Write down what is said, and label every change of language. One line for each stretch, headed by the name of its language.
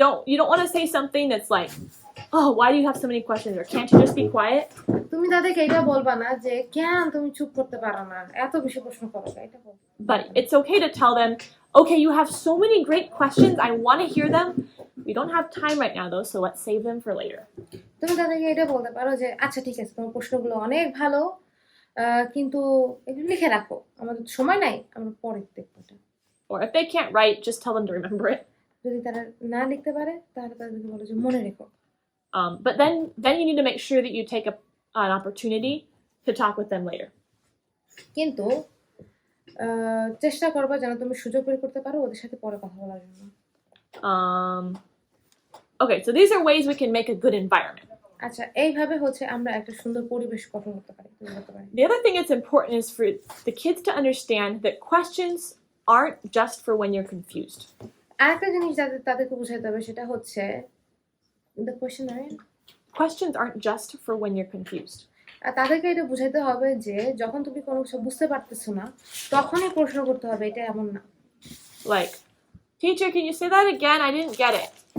English: You don't want to say something that's like, oh, why do you have so many questions? Or can't you just be quiet?
Bangla: তুমি তাদেরকে এটা বলবা না যে কেন তুমি চুপ করতে পারো না, এত বেশি প্রশ্ন করো, এটা বল।
English: But it's okay to tell them, okay, you have so many great questions. I want to hear them. We don't have time right now though, so let's save them for later.
Bangla: তুমি তাদেরকে এটা বলতে পারো যে আচ্ছা ঠিক আছে তোমার প্রশ্নগুলো অনেক ভালো, কিন্তু এগুলো লিখে রাখো, আমাদের সময় নাই, আমরা পরে দেখবো এটা।
English: Or if they can't write, just tell them to remember it.
Bangla: যদি তারা না লিখতে পারে তাহলে তাদেরকে বলো যে মনে রেখো।
English: But then you need to make sure that you take an opportunity to talk with them later.
Bangla: কিন্তু চেষ্টা করবা যেন তুমি সুযোগ বের করতে পারো ওদের সাথে পরে কথা বলার জন্য।
English: Okay, so these are ways we can make a good environment.
Bangla: আচ্ছা, এইভাবে হচ্ছে আমরা একটা সুন্দর পরিবেশ গঠন করতে পারি।
English: The other thing that's important is for the kids to understand that questions aren't just for when you're confused.
Bangla: আরেকটা জিনিস তাদেরকে বোঝাতে হবে সেটা হচ্ছে
English: the question are Questions aren't just for when you're confused.
Bangla: আর তাদেরকে এটা বোঝাতে হবে যে যখন তুমি কোনো কিছু বুঝতে পারতেছো না তখনই প্রশ্ন করতে হবে, এটা এমন না।
English: Like, teacher, can you say that again? I didn't get it.